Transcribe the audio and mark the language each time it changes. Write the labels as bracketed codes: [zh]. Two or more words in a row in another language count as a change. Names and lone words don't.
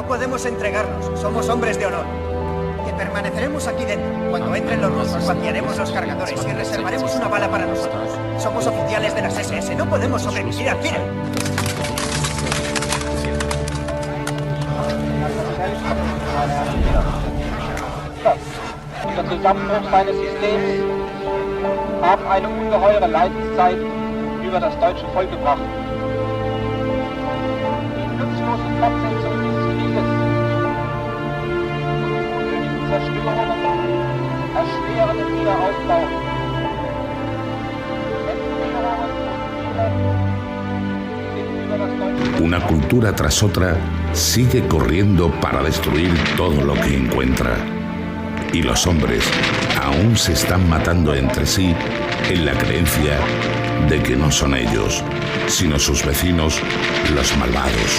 [es] podemos entregarnos. Somos hombres de honor. Que permaneceremos aquí dentro. Cuando entren los rusos, vaciaremos los cargadores y reservaremos una bala para nosotros. Somos oficiales de las SS. No podemos sobrevivir aquí. [de] Der Zusammenbruch seines Systems haben eine ungeheure Leidenszeit über das deutsche Volk gebracht. Die nutzlose Fortsetzung dieses Krieges und die Zerstörungen erschweren den Wiederaufbau. Entbehrungen und Elend sind über das deutsche Volk. [es] Una cultura tras otra sigue corriendo para destruir todo lo que encuentra. Y los hombres aún se están matando entre sí en la creencia de que no son ellos, sino sus vecinos, los malvados.